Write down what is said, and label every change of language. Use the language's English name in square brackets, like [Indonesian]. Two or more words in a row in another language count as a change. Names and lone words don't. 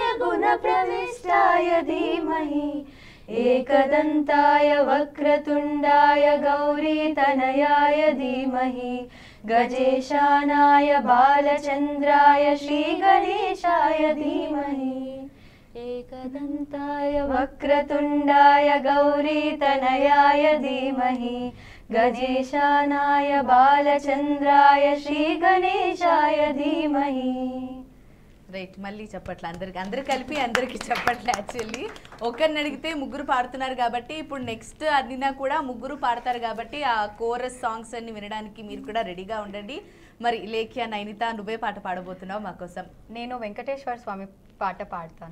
[Sanskrit] गुणप्रविष्टाय धीमहि एकदन्ताय वक्रतुण्डाय गौरीतनयाय धीमहि गजेशानाय बालचन्द्राय श्रीगणेशाय धीमहि एकदन्ताय वक्रतुण्डाय गौरीतनयाय धीमहि गजेशानाय बालचन्द्राय श्रीगणेशाय धीमहि [Telugu] రైట్, మళ్ళీ చెప్పట్లే అందరు కలిపి అందరికి చెప్పట్లే. యాక్చువల్లీ ఒకరిని అడిగితే ముగ్గురు పాడుతున్నారు కాబట్టి ఇప్పుడు నెక్స్ట్ అడిగినా కూడా ముగ్గురు పాడతారు కాబట్టి ఆ [English] chorus songs [Telugu] అన్ని వినడానికి మీరు కూడా రెడీగా ఉండండి. మరి లేఖ్య, నైనిత, నువ్వే పాట పాడబోతున్నావు మా కోసం? నేను వెంకటేశ్వర స్వామి పాట పాడతాను.